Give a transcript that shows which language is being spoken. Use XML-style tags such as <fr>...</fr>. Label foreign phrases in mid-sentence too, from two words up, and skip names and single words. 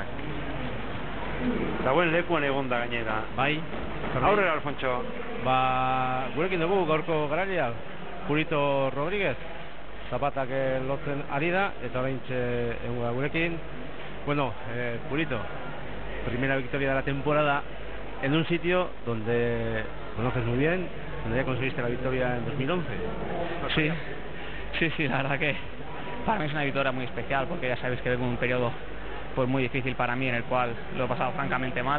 <eu>Dagoen lekuan egon da gainera. Bai. Aurrera, Alfonso. Gurekin dugu gaurko garailea, Purito Rodríguez, zapatak lotzen ari da, eta orain egunga gurekin. Bueno, Purito,</eu> <es>primera victoria de la temporada en un sitio donde conoces muy bien, donde ya conseguiste la victoria en 2011. Sí, la verdad que para mí es una victoria muy especial, porque ya sabéis que vengo en un periodo pues muy difícil para mí, en el cual lo he pasado francamente mal.</es>